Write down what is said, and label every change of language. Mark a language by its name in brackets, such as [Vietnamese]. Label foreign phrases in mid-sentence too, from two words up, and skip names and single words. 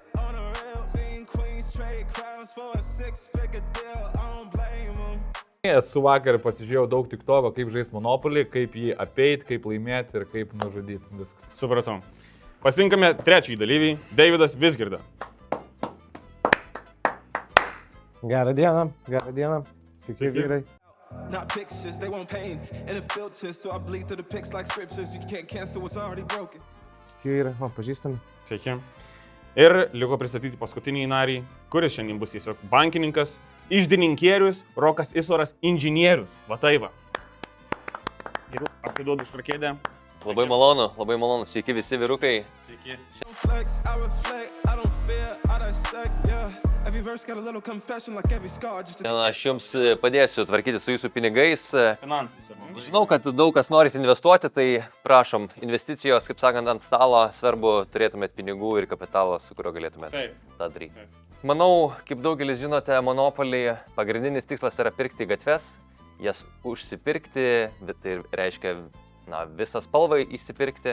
[Lithuanian] Esu vakar pasižiūrėjau daug TikToko, kaip žaisti Monopolį, kaip jį apeit, kaip laimėti ir kaip nužudyti. Viskas. Supratau. Pasitinkame trečiąjį dalyvį, Davidas Vizgirda. Gerą dieną. Sveiki, vyrai. [English] Not pictures, they want pain and it filters, so I bleed through the pics like scriptures. You can't cancel what's already broken. [Lithuanian] Sveiki, vyrai. Pažįstami. Sveiki. Ir liko pristatyti paskutinį narį, kuris šiandien bus tiesiog bankininkas, iždininkierius, Rokas Isvaras, inžinierius. Va tai va. Ir atiduodu švarkėdę. Labai malonu. Sveiki visi vyrukai. Sveiki. [English] Flex, I reflect, I don't fear, I dissect, yeah. Every verse got a little confession like every scar just [Lithuanian] Šiandien aš jums padėsiu tvarkyti su jūsų pinigais. Finansai savo. Žinau, kad daug kas norit investuoti, tai prašom, investicijos, kaip sakant, ant stalo, svarbu turėtumėt pinigų ir kapitalo, su kuriuo galėtumėt tą daryti. Manau, kaip daugelis žinote, Monopolį pagrindinis tikslas yra pirkti gatves, jas užsipirkti, bet tai reiškia visą spalvą įsipirkti.